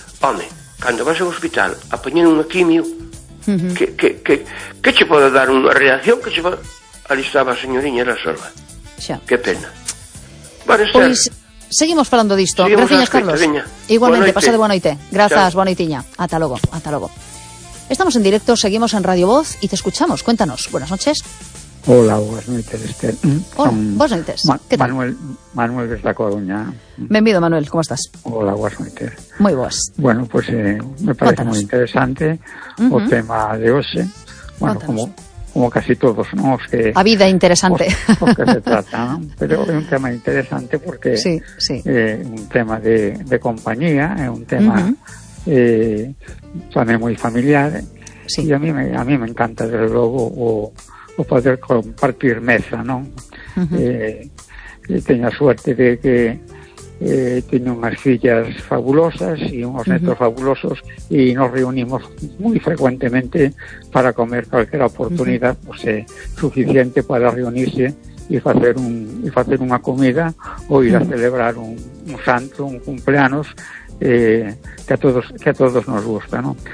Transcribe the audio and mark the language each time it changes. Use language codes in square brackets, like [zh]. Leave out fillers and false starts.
[gl] Home, cando vas ao hospital a poñer unha quimio, que che pode dar unha reacción? Que che pode... Ali estaba a señoriña, era sola. Xa. Que pena. Xa. Bueno, Esther. Pois seguimos falando disto. Graciñas, Carlos. Veña. Igualmente, pasa de boa noite. Grazas, boa noitiña. Ata logo. [es] Estamos en directo, seguimos en Radio Voz e te escuchamos. Cuéntanos. Buenas noches. Hola, buenas noches, Esther. Hola, buenas noches. ¿Qué tal? Manuel de La Coruña. Bienvenido, Manuel, ¿cómo estás? Hola, buenas noches. Muy buenas. Bueno, pues me parece Cuéntanos. Muy interesante el tema de hoy. Bueno, como casi todos, ¿no? Es que, a vida interesante. Porque se trata, ¿no? Pero es un tema interesante porque es un tema de compañía, es un tema también muy familiar. Sí. Y a mí me encanta, desde luego, [gl] o poder compartir mesa, non? Teño a suerte de que teño unhas fillas fabulosas e unhos netos fabulosos e nos reunimos moi frecuentemente para comer calquera oportunidade suficiente para reunirse e facer unha comida ou ir a celebrar un santo, un cumpleanos que a todos nos gusta, ¿no?